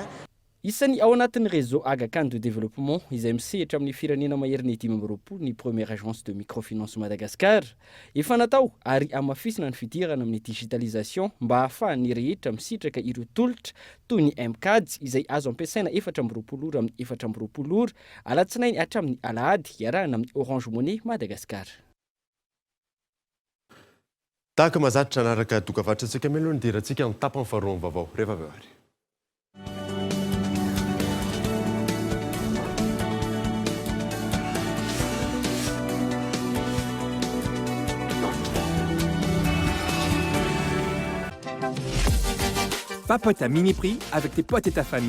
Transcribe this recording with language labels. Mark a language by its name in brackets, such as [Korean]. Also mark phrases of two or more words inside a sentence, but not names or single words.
[Malagasy] Isany ao anatin'ny réseau Aga Khan de développement izay misehatra amin'ny firenena maherin'ny 20 ny [French] première agence de microfinance [Malagasy] Madagascar efa natao ary amafisina ny fidirana amin'ny digitalisation mba ahafahan'ny rehetra misitraka ireo tolotra toy ny MCAD izay azo ampiasaina 420 ora amin'ny 420 ora alatsinainy hatramin'ny alahady iarahana amin'ny Orange Money Madagascar. Tahaka mazatra anaraka dokavatratsika meloany diratsika ny tapany faharoa vaovao rehefa avy ary. [French] Papote à mini prix avec tes potes et ta famille.